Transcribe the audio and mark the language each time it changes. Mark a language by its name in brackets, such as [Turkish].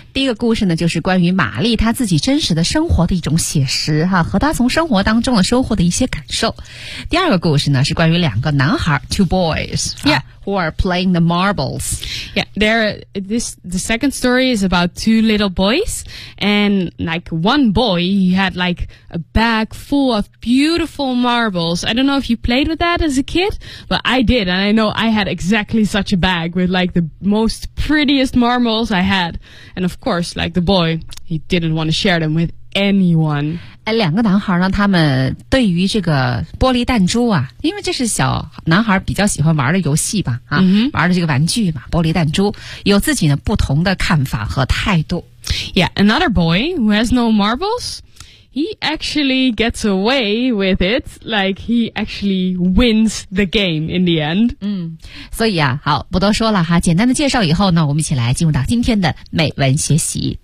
[Chinese] 第一个故事呢就是关于玛丽她自己真实的生活的一种写实哈，和她从生活当中的收获的一些感受。第二个故事呢是关于两个男孩 [English] two boys. Yeah. Who are playing the marbles. Yeah, the second story is about two little boys. And like one boy, he had like a bag full of beautiful marbles. I don't know if you played with that as a kid, but I did. And I know I had exactly such a bag with like the most prettiest marbles I had. And of course, like the boy, he didn't want to share them with anyone. [Chinese] 两个男孩呢，他们对于这个玻璃弹珠啊，因为这是小男孩比较喜欢玩的游戏吧，啊、 [English] mm-hmm. [Chinese] 玩的这个玩具嘛，玻璃弹珠，有自己的不同的看法和态度。 [English] Yeah, another boy who has no marbles, he actually gets away with it, like he actually wins the game in the end. [Chinese] 嗯，所以啊，好，不多说了哈，简单的介绍以后呢，我们一起来进入到今天的美文学习。